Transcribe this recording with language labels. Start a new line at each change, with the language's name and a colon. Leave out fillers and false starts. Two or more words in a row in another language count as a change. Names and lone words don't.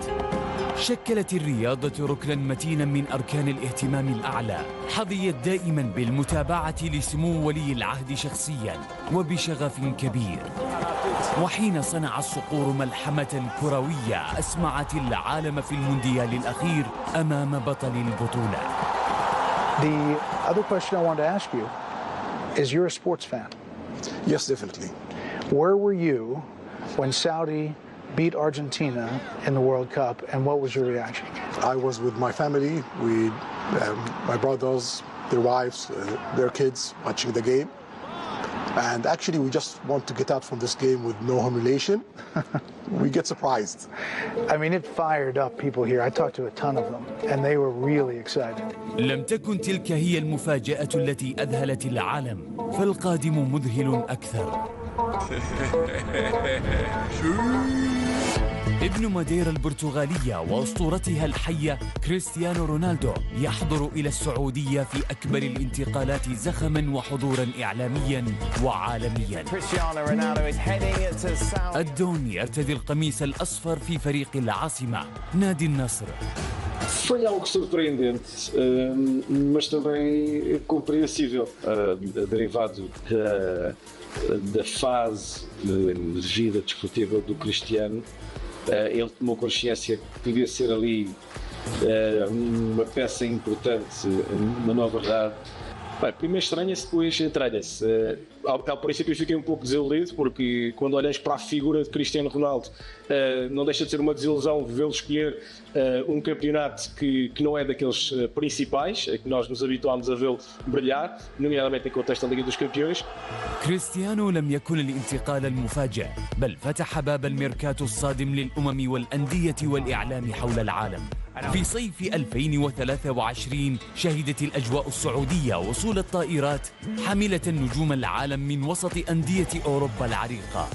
Arabic: شكلت الرياضة ركنا متينا من أركان الاهتمام الأعلى، حظيت دائما بالمتابعة لسمو ولي العهد شخصيا وبشغف كبير. وحين صنع الصقور ملحمة كروية أسمعت العالم في المونديال الأخير أمام بطل البطولة.
English: The other question I want to ask you is, you're a sports fan? Yes, definitely. Where were you when Saudi beat Argentina in the World Cup, and what was your reaction? I was with my family, my brothers, their wives, their kids, watching the game. And actually, we just want to get out from this game with no humiliation. We get surprised. I mean, it fired up people here. I talked to a ton of them, and they were really excited.
Arabic: لم تكن تلك هي المفاجأة التي أذهلت العالم، فالقادم مذهل أكثر. ابن ماديرا البرتغالية وأسطورتها الحية كريستيانو رونالدو يحضر إلى السعودية في أكبر الانتقالات زخما وحضورا إعلاميا وعالميا. الدون يرتدي القميص الأصفر في فريق العاصمة نادي النصر.
Portuguese: Foi algo surpreendente, mas também compreensível, derivado da fase de vida desportiva do Cristiano. Ele tomou consciência que podia ser ali uma peça importante, uma nova verdade. Bem, primeiro estranha-se, depois entranha-se. Ao princípio eu fiquei um pouco desiludido, porque quando olhamos para a figura de Cristiano Ronaldo, não deixa de ser uma desilusão vê-lo escolher um campeonato que não é daqueles principais, que nós nos habituámos a vê-lo brilhar, nomeadamente em contexto da Liga dos Campeões.
Arabic: كريستيانو لم يكن الانتقال المفاجئ، بل فتح باب الميركاتو الصادم للأمم والأندية والإعلام حول العالم. في صيف 2023 شهدت الأجواء السعودية وصول الطائرات حاملة نجوم العالم من وسط أندية أوروبا العريقة.